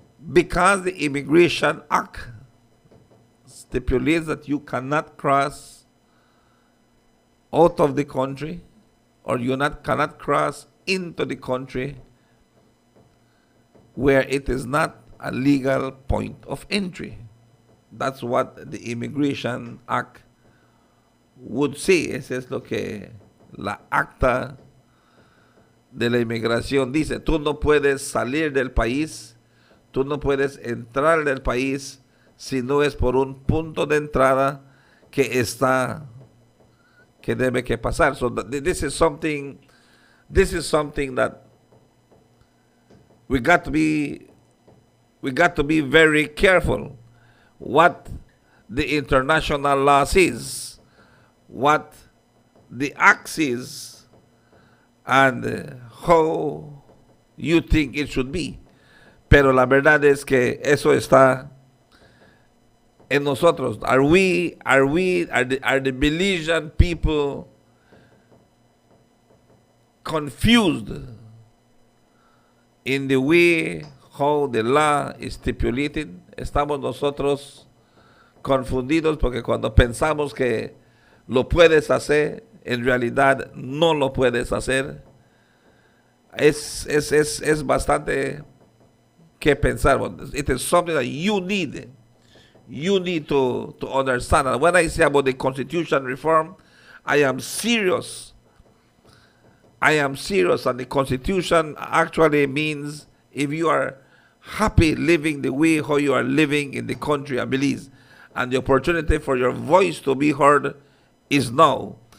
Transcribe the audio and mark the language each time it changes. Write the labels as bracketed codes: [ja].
[en] Because the Immigration Act stipulates that you cannot cross out of the country, or you cannot cross into the country where it is not a legal point of entry. That's what the Immigration Act would say. [es] Eso es lo que la acta de la inmigración dice. Tú no puedes salir del país, tú no puedes entrar del país si no es por un punto de entrada que debe que pasar. [en] So this is something that we got to be very careful what the international law says, what the act says, and how you think it should be. [es] Pero la verdad es que eso está en nosotros? [en] Are the Belizean people confused in the way how the law is stipulated? [es] Estamos nosotros confundidos porque cuando pensamos que lo puedes hacer, en realidad no lo puedes hacer. Es bastante que pensar. [en] It is something that you need to understand. And when I say about the constitution reform, I am serious. And the constitution actually means if you are happy living the way how you are living in the country of Belize, and the opportunity for your voice to be heard is now.